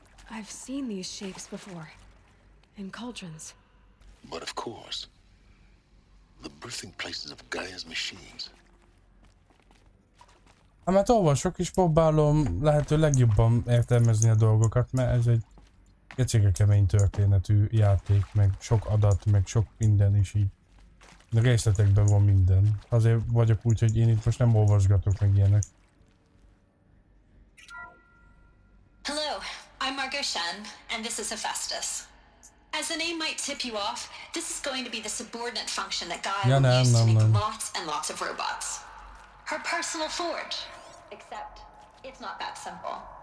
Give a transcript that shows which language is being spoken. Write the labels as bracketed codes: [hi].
[en] I've seen these shapes before. In cauldrons. But of course, the birthing places of Gaia's machines. [hu] Hát mert olvasok és próbálom lehető legjobban értelmezni a dolgokat, mert ez egy egyszerűen kemény történetű játék, meg sok adat, meg sok minden is így. De részletekben van minden. Azért vagyok úgy, hogy én itt most nem olvasgatok meg ilyenek. [en] Hello, I'm Margot Shen, and this is Hephaestus. As the name might tip you off, this is going to be the subordinate function that Gaia will use to make lots and lots of robots. Her personal forge. Except, it's not that simple.